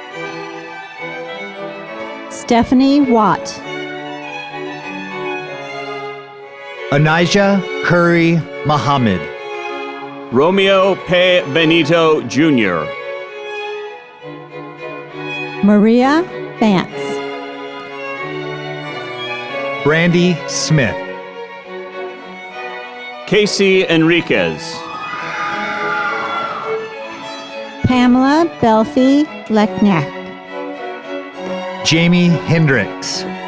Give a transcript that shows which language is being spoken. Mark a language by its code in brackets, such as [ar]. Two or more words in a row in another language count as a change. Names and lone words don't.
[en] Stephanie Watt. Anijah Curry Muhammad. Romeo P. Benito Jr. Maria Vance. Brandy Smith. Casey Enriquez. Pamela Belfi Lekniak. Jamie Hendricks.